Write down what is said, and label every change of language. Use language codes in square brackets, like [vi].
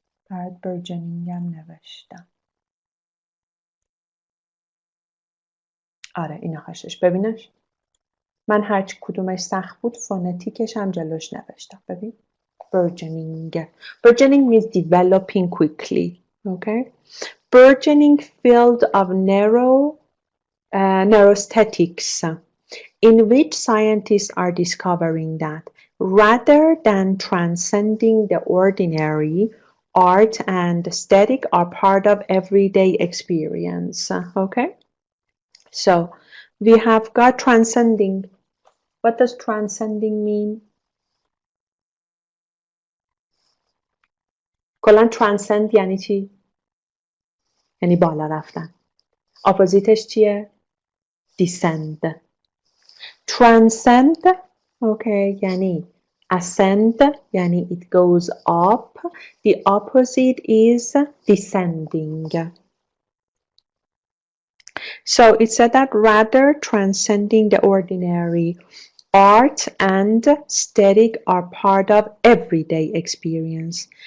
[fa] برات burgeoning هم نوشتم. آره اینا هاشش ببینش. من هر کدومش سخت بود فونتیکش هم جلوش نوشتم. [en] ببین burgeoning. Burgeoning means developing quickly. Okay. Burgeoning field of neurostatics, in which scientists are discovering that rather than transcending the ordinary, art and aesthetic are part of everyday experience. Okay. So we have got transcending. What does transcending mean? [fa] کلا transcend یعنی چی؟ یعنی بالا رفتن. اپوزیتش چیه؟ descend. [en] Transcend okay یعنی ascend یعنی it goes up. The opposite is descending. So it said that rather transcending the ordinary, art and aesthetic are part of everyday experience.